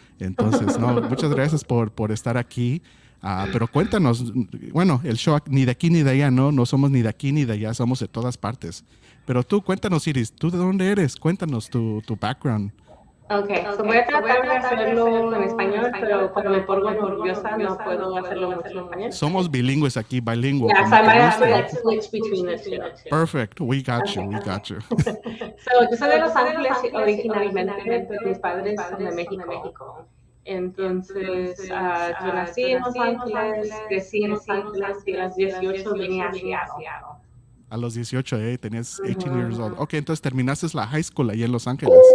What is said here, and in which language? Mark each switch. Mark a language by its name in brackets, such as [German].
[Spanish] Entonces, no, muchas gracias por estar aquí. Pero cuéntanos, bueno, el show ni de aquí ni de allá, ¿no? No somos ni de aquí ni de allá, somos de todas partes. Pero tú, cuéntanos, Iris, ¿tú de dónde eres? Cuéntanos tu background. Okay, so voy a tratar de hacerlo en español, pero cuando me pongo nerviosa no puedo hacerlo mucho en español. Somos bilingües aquí, bilingüe. [English] Yeah, so I might have to like switch between the two. Perfect, we got you, we got you. [Spanish] So, yo soy de Los Ángeles originalmente, pero mis padres son de México. Entonces, yo nací en Los Ángeles, crecí en Los Ángeles y a los 18 vine a Seattle. A los 18, tenías 18 [English] years old. [Spanish] Ok, entonces terminaste la high school ahí en Los Ángeles.